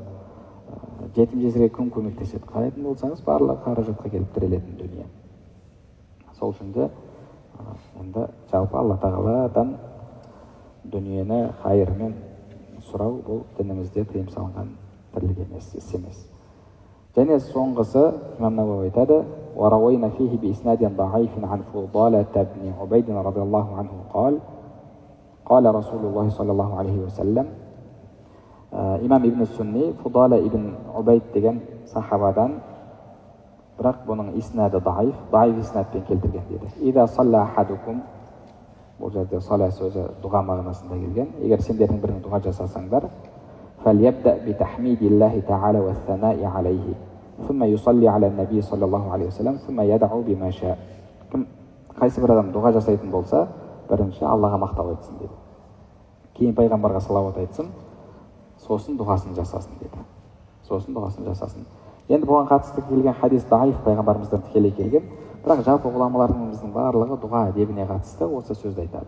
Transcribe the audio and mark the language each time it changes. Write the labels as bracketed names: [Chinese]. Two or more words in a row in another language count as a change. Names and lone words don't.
[Kazakh] Жетім жесірге кім көмектеседі? Қарайтын болсаңыз, барлығы қаражатқа келіп тірелетін дүние. Сол үшін де енді жалпы Алла тағаладан дүниені хайырмен сұрау бұл дінімізде тыйым салынған тірлік емес, іс емес. Және соңғысы имам Науауи айтады: [Arabic] وروينا فيه بإسناد ضعيف عن فضالة بن عبيد رضي الله عنه قال رسول الله صلى الله عليه وسلم. [Kazakh] Имам Ибн Сунни Фудала ибн Убайд деген сахабадан, бірақ бұның иснады даиф иснадпен келтірген дейді. [Arabic] إذا صلى أحدكم, [Kazakh] бұл жерде сала сөзі дұға мағынасында келген. Егер сендердің бірің дұға жасасаңдар, [Arabic] فليبدأ بتحميد الله تعالى والثناء عليه ثم يصلي على النبي صلى الله عليه وسلم ثم يدعو بما شاء. [Kazakh] Қайсы бір адам дұға жасайтын болса, бірінші Аллаға мақтау айтсын дейді. Кейін пайғамбарға салауат айтсын, сосын дұғасын жасасын деді. Сосын дұғасын жасасын. Енді бұған қатысты келген хадис даиф, пайғамбарымыздан тікелей келген. Бірақ жалпы ғұламаларымыздың барлығы дұға әдебіне қатысты осы сөзді айтады.